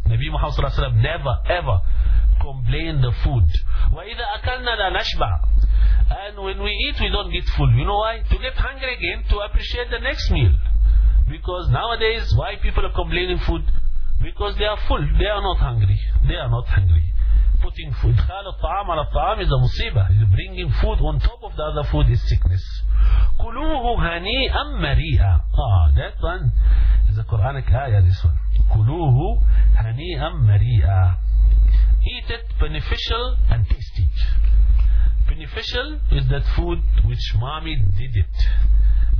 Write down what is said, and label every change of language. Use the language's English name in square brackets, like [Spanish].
[English] Nabi Muhammad Sallallahu Alaihi Wasallam never, ever complain the food. [Arabic] وَإِذَا أَكَلْنَا لَا نَشْبَعْ. [English] And when we eat, we don't get full. You know why? To get hungry again, to appreciate the next meal. Because nowadays, why people are complaining food? Because they are full. They are not hungry. They are not hungry. Putting food. [Arabic] إدخال الطعام على الطعام [English] is a musibah. Bringing food on top of the other food is sickness. [Arabic] كُلُوهُ هَنِيئًا مَرِيئًا. [English] Ah, that one is a Quranic ayah, this one. [Arabic] كُلُوهُ هَنِيئًا مَرِيئًا. [English] Eat it beneficial and tasty. Beneficial is that food which mommy did it.